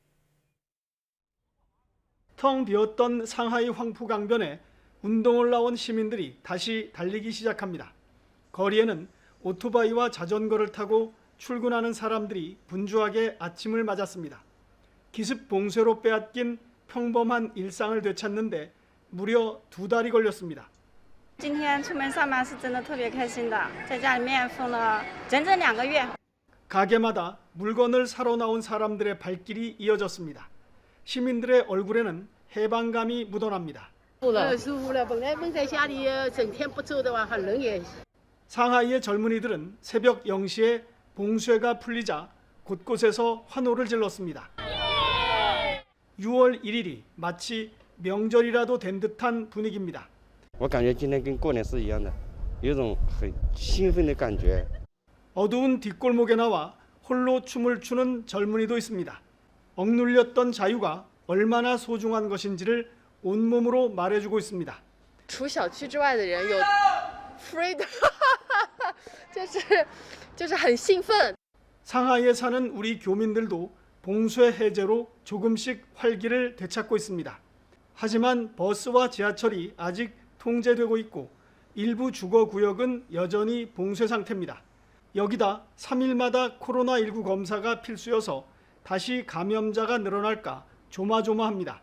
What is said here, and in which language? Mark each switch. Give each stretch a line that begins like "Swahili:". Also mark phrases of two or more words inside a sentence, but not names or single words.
Korean: 텅 비었던 상하이 황푸강변에 운동을 나온 시민들이 다시 달리기 시작합니다. 거리에는 오토바이와 자전거를 타고 출근하는 사람들이 분주하게 아침을 맞았습니다. 기습 봉쇄로 빼앗긴 평범한 일상을 되찾는데 무려 2달이 걸렸습니다.
Chinese: 今天出门上班是真的特别开心的，在家里面封了整整2个月。
Korean: 가게마다 물건을 사러 나온 사람들의 발길이 이어졌습니다. 시민들의 얼굴에는 해방감이 묻어납니다.
Chinese: 舒服了，本来闷在家里整天不走的话，很冷也。
Korean: 상하이의 젊은이들은 새벽 0시에 봉쇄가 풀리자 곳곳에서 환호를 질렀습니다. 6월 1일이 마치 명절이라도 된 듯한 분위기입니다.
Chinese: 我感觉今天跟过年是一样的，有种很兴奋的感觉。
Korean: 어두운 뒷골목에 나와 홀로 춤을 추는 젊은이도 있습니다. 억눌렸던 자유가 얼마나 소중한 것인지를 온몸으로 말해주고 있습니다.
Chinese: 除小区之外的人有 freedom， 就是很兴奋。
Korean: 상하이에 사는 우리 교민들도 봉쇄 해제로 조금씩 활기를 되찾고 있습니다. 하지만 버스와 지하철이 아직 통제되고 있고 일부 주거 구역은 여전히 봉쇄 상태입니다. 여기다 3일마다 코로나19 검사가 필수여서 다시 감염자가 늘어날까 조마조마합니다.